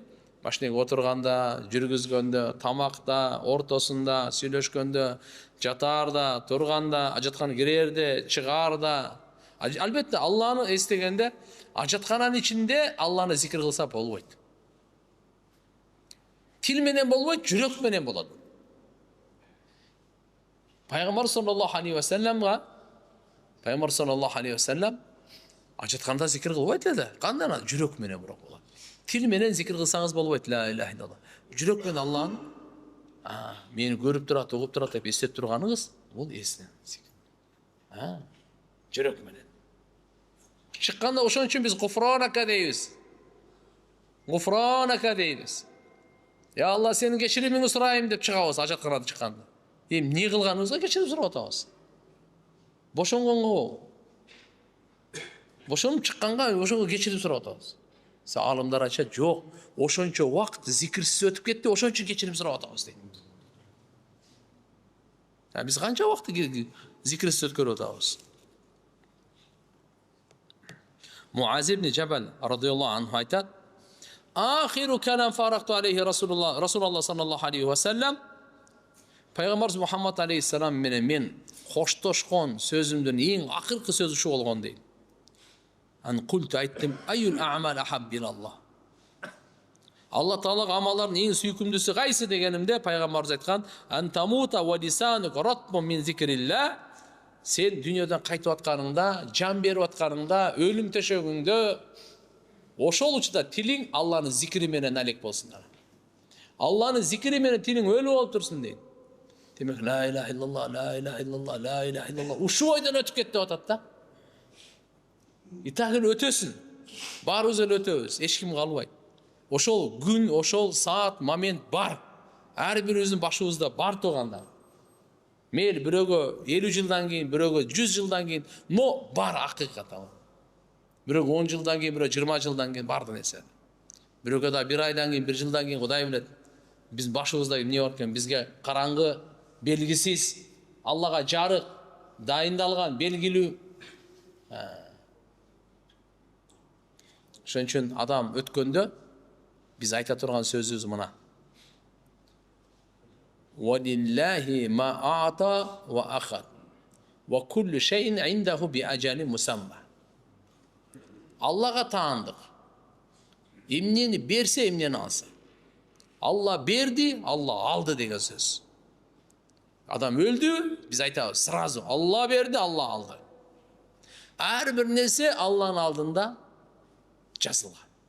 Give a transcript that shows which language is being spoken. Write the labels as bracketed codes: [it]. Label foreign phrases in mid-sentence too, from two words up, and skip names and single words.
[ky] Машинеге отурганда, жүргүзгөндө, тамакта, ортосунда, сүйлөшкөндө, жатаарда, турганда, ажаткана кирерде, чыгаарда. Албетте Алланы эстегенде, ажаткананын ичинде Алланы зикр кылса болбойт. Тил менен болбойт, жүрөк менен болот. Пайгамбар [ar] صلى الله عليه وسلم [ky] ажатканда зикр кылбайт эле. Кандай жүрөк менен бирок болот. Тил менен зикр кылсаңыз болбойт, [ar] لا إله إلا الله. [ky] Жүрөк менен Алланы мени көрүп турат, угуп турат деп эстеп турганыңыз, бул эсинен зикр. Жүрөк менен. Чыкканда ошон үчүн биз гуфранака дейбиз. Гуфранака дейбиз. Я Алла, сенин кечиримиңди сурайм деп чыгабыз ажатканадан чыкканда. Не кылганыбызга кечирим сурап атабыз. Бошонгонго, бошонуп чыкканга ошого кечирим сурап атабыз. Алымдар айтышат, жок, ошончо убакыт зикирсиз өтүп кетти, ошон үчүн кечирим сурап атабыз дейт. Биз канча убакыт зикирсиз өткөрүп атабыз? Муаз ибн Жабал [ar] رضي الله عنه [ky] айтат: [ar] "آخر كلام فارقت عليه رسول الله صلى الله عليه وسلم." [ky] Пайгамбарыбыз Мухаммад алейхиссалам менен мен коштошкон сөзүмдүн эң акыркы сөзү ушу болгон дейт. Култу айттым: [ar] "أي الأعمال أحب إلى الله." [ky] Алла Таалага амалдардын эң сүйкүмдүүсү кайсы дегенимде, пайгамбарыбыз айткан: [ar] "أن تموت ولسانك رطب من ذكر الله." [ky] Сен дүйнөдөн кайтып атканыңда, жан берип атканыңда, өлүм төшөгүңдө ошол учурда тилиң Алланын зикри менен алек болсун. Алланын зикри менен тилиң өлү болуп турсун дейт. Демек, [ar] لا إله إلا الله، لا إله إلا الله، لا إله إلا الله. [ky] Ушу ойдон өтүп кетти деп атат да. Итагын өтөсүн. Барыбыз эле өтөбүз, эч ким калбайт. Ошол күн, ошол саат, момент бар. Ар бирибиздин башыбызда бар туугандар. Мейли бирөөгө 50 жылдан кийин, бирөөгө 100 жылдан кийин, но бар акыйкат ал. Бирөөгө 10 жылдан кийин, бирөө 20 жылдан кийин бар нерсе. Бирөөгө да 1 айдан кийин, 1 жылдан кийин Кудай билет. Биз башыбызда эмне бар экен? Бизге караңгы, белгисиз, Аллага жарык, дайындалган, белгилүү. Ошон үчүн адам өткөндө биз айта турган сөзүбүз мына: [ar] "ولله ما أعطى وما أخذ وكل شيء عنده بأجل مسمى." [ky] Аллага таандык. Эмнени берсе, эмнени алса. Алла берди, Алла алды деген сөз. Адам өлдү, биз айтабыз сразу: Алла берди, Алла алды. Ар бир нерсе Алланын алдында жазылган.